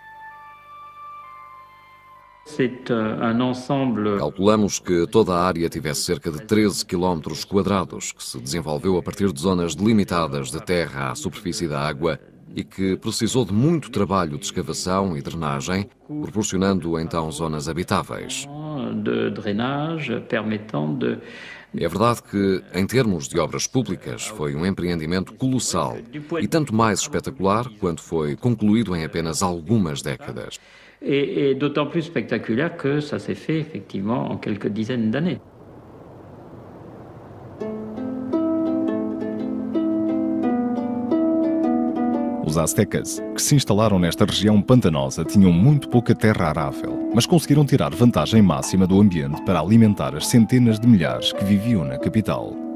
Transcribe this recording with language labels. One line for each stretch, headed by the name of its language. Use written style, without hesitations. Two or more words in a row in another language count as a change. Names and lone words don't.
Portuguese: Calculamos que toda a área tivesse cerca de 13 km quadrados, que se desenvolveu a partir de zonas delimitadas de terra à superfície da água e que precisou de muito trabalho de escavação e drenagem, proporcionando então zonas habitáveis. É verdade que, em termos de obras públicas, foi um empreendimento colossal e tanto mais espetacular quanto foi concluído em apenas algumas décadas.
French: Et d'autant plus spectaculaire que ça s'est fait effectivement en quelques dizaines d'années.
Portuguese: Os aztecas, que se instalaram nesta região pantanosa, tinham muito pouca terra arável, mas conseguiram tirar vantagem máxima do ambiente para alimentar as centenas de milhares que viviam na capital.